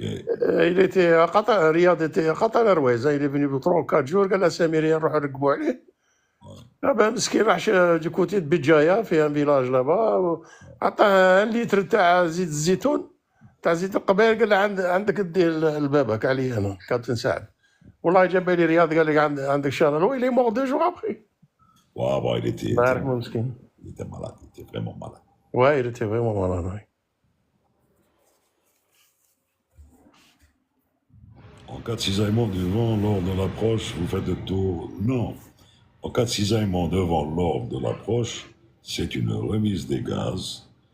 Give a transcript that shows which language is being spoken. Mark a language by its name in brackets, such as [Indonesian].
[French] Il était à Qatar, Riyad était à Qatar Airways, hein. Il est venu pour 3 ou 4 jours, [Arabic] قال له سمير نروحوا نركبوا عليه. Ah ben, مسكين راح [French] du côté de Béjaïa, [Arabic] في un village là-bas, عطاه 1 لتر تاع زيت الزيتون تاع زيت القبيل، قال له عندك ديه لبابك علي انا كابتن سعد. والله جاب لي رياض قال لي عندك شهر. [French] Il est mort 2 jours après. Ouais, bon, il était [Arabic] الله يرحمه مسكين. [French] malade, il était vraiment malade. Ouais, il était vraiment malade, ouais. En cas de cisaillement devant lors de l'approche, vous faites le tour. Non. En cas de cisaillement devant lors de l'approche, c'est une remise des gaz.